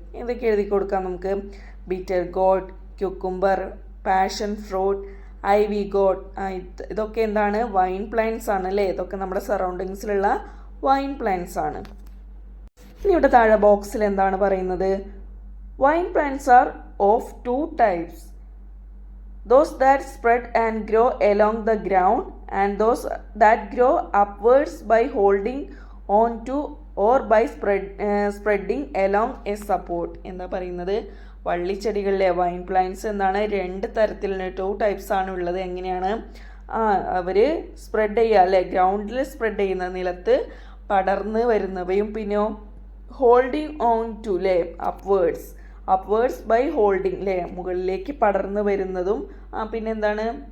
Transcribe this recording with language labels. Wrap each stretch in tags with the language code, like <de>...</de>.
<ml>എന്തൊക്കെ എഴുതി കൊടുക്കാം നമുക്ക്? Beater God, cucumber, passion fruit, IV God. ഇതൊക്കെ എന്താണ്? വൈൻ പ്ലാന്റ്സ് ആണ് അല്ലേ. ഇതൊക്കെ നമ്മുടെ സറൗണ്ടിങ്സിലുള്ള വൈൻ പ്ലാന്റ്സ് ആണ്. ഇനി ഇവിടെ താഴെ ബോക്സിൽ എന്താണ് പറയുന്നത്?</ml> <en>Vine plants are of 2 types. Those that spread and grow along the ground, and those that grow upwards by holding on to or by spreading along a support.</en> <ml>എന്താ പറയുന്നത്? വള്ളിച്ചെടികളിലെ വൈൻ പ്ലാന്റ്സ് എന്താണ്? 2 തരത്തിലുള്ള 2 ടൈപ്സ് ആണ് ഉള്ളത്. എങ്ങനെയാണ്? അവർ spread ചെയ്യുക അല്ലേ, ഗ്രൗണ്ടിൽ സ്പ്രെഡ് ചെയ്യുന്ന, നിലത്ത് പടർന്ന് വരുന്നവയും, പിന്നെ</ml> <en>holding on to</en> <ml>അല്ലേ,</ml> <en>upwards by holding</en> <ml>അല്ലേ, മുകളിലേക്ക് പടർന്നു വരുന്നതും. പിന്നെന്താണ്?</ml>